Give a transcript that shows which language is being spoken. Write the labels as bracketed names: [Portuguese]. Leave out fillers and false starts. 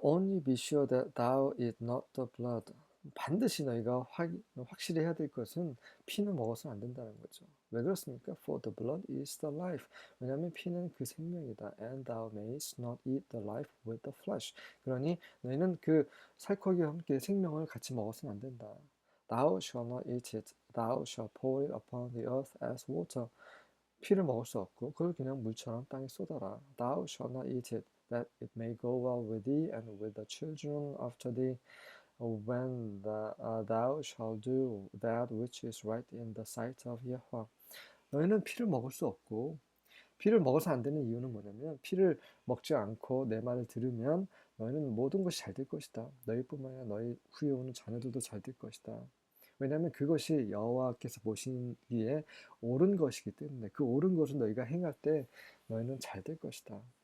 [English] Only be sure that thou eat not the blood. [Korean] 반드시 너희가 확실히 해야 될 것은 피는 먹어서는 안 된다는 거죠. 왜 그렇습니까? [English] For the blood is the life. [Korean] 왜냐하면 피는 그 생명이다. [English] And thou mayest not eat the life with the flesh. [Korean] 그러니 너희는 그 살코기와 함께 생명을 같이 먹어서는 안 된다. [English] Thou shalt not eat it. Thou shalt pour it upon the earth as water. [Korean] 피를 먹을 수 없고 그걸 그냥 물처럼 땅에 쏟아라. [English] Thou shalt not eat it. that it may go well with thee and with the children after thee, when thou shalt do that which is right in the sight of Yahweh. [Korean] 너희는 피를 먹을 수 없고, 피를 먹어서 안 되는 이유는 뭐냐면, 피를 먹지 않고 내 말을 들으면 너희는 모든 것이 잘 될 것이다. 너희뿐만 아니라 너희 후에 오는 자녀들도 잘 될 것이다. 왜냐하면 그것이 여호와께서 보시기에 옳은 것이기 때문에, 그 옳은 것을 너희가 행할 때 너희는 잘 될 것이다.